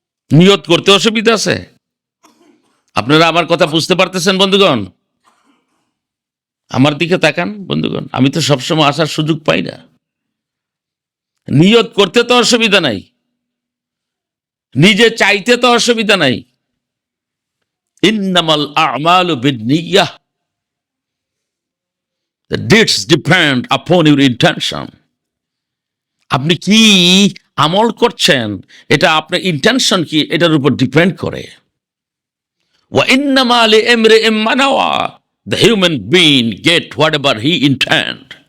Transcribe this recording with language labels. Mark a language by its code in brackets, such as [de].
[bn] নিয়ত করতে অসুবিধা আছে? আপনারা আমার কথা বুঝতে পারতেছেন বন্ধুগণ? আমার দিকে তাকান বন্ধুগণ, আমি তো সবসময় আসার সুযোগ পাই না। নিয়ত করতে তো অসুবিধা নাই, নিজে চাইতে তো অসুবিধা নাই। [ar] ইন্নামাল আমালু বিন্নিয়াহ, [en] the deeds depend upon your intention. [bn] আপনি কি আমল করছেন এটা আপনার ইন্টেনশন কি এটার উপর ডিপেন্ড করে। [ar] ওয়া ইন্নামা লিইমরিইম মা নাওয়া, [en] the human being get whatever he intend.